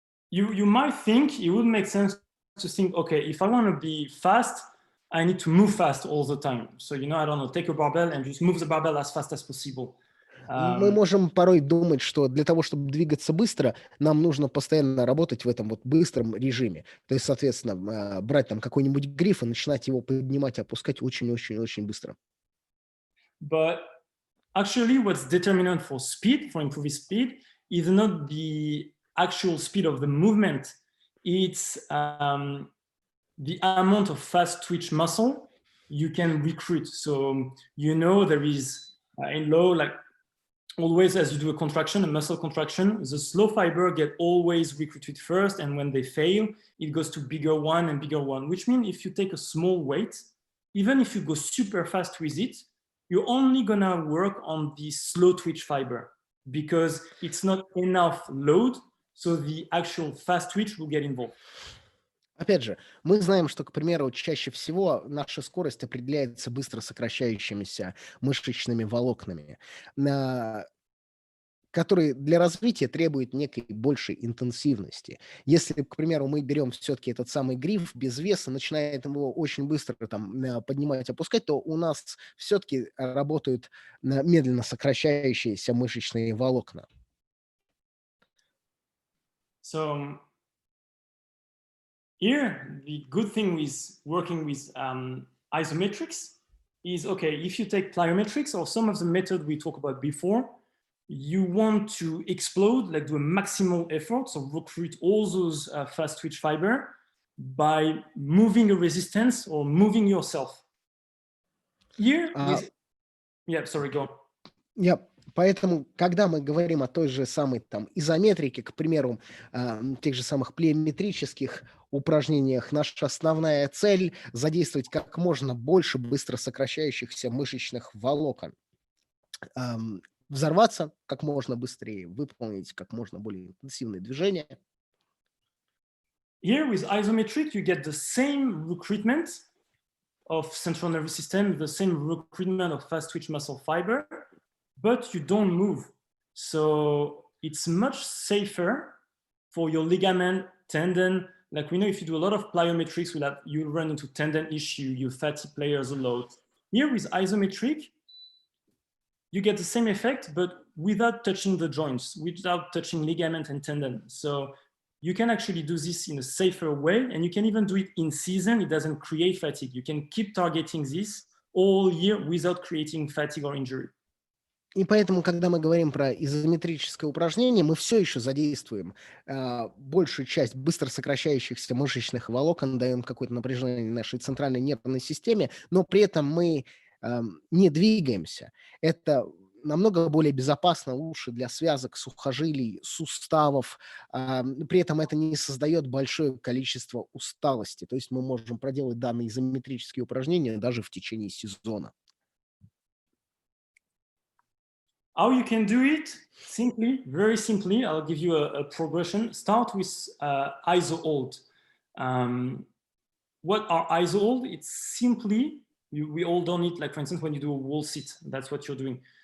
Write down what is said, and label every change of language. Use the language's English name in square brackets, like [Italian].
[English] You might think it would make sense to think, okay, if I want to be fast, I need to move fast all the time. So, I don't know, take a barbell and just move the barbell as fast as possible. [Russian] Мы можем порой думать, что для того, чтобы двигаться быстро, нам нужно постоянно работать в этом вот быстром режиме. То есть, соответственно, брать там какой-нибудь гриф и начинать его поднимать и опускать очень-очень-очень быстро. [English] But actually, what's determinant for speed, for improving speed, is not the actual speed of the movement. it's the amount of fast twitch muscle you can recruit. So there is in low, like always as you do a contraction, a muscle contraction, the slow fiber get always recruited first, and when they fail, it goes to bigger one and bigger one, which means if you take a small weight, even if you go super fast with it, you're only gonna work on the slow twitch fiber because it's not enough load, so the actual fast twitch will get involved. [Russian] Опять же, мы знаем, что, к примеру, чаще всего наша скорость определяется быстро сокращающимися мышечными волокнами, которые для развития требуют некой большей интенсивности. Если, к примеру, мы берем все-таки этот самый гриф без веса, начинаем его очень быстро поднимать, опускать, то у нас все-таки работают медленно сокращающиеся мышечные волокна. [English] So here, the good thing with working with isometrics is, okay, if you take plyometrics or some of the methods we talked about before, you want to explode, like do a maximal effort, so recruit all those fast twitch fiber by moving a resistance or moving yourself. Here, sorry, go on. [Russian] Поэтому, когда мы говорим о той же самой изометрике, к примеру, тех же самых плеометрических упражнениях, наша основная цель – задействовать как можно больше быстро сокращающихся мышечных волокон, взорваться как можно быстрее, выполнить как можно более интенсивные движения. [English] Here with isometric, you get the same recruitment of central nervous system, the same recruitment of fast twitch muscle fiber, but you don't move. So it's much safer for your ligament, tendon. Like we know if you do a lot of plyometrics, you'll run into tendon issue, you fatigue players a lot. Here with isometric, you get the same effect, but without touching the joints, without touching ligament and tendon. So you can actually do this in a safer way, and you can even do it in season. It doesn't create fatigue. You can keep targeting this all year without creating fatigue or injury. [Russian] И поэтому, когда мы говорим про изометрическое упражнение, мы все еще задействуем большую часть быстро сокращающихся мышечных волокон, даем какое-то напряжение нашей центральной нервной системе, но при этом мы не двигаемся. Это намного более безопасно, лучше для связок, сухожилий, суставов. При этом это не создает большое количество усталости. То есть мы можем проделать данные изометрические упражнения даже в течение сезона. [English] How you can do it? Simply, very simply, I'll give you a progression. Start with iso hold. What are iso hold? It's simply, we hold on it, like for instance, when you do a wall sit, that's what you're doing.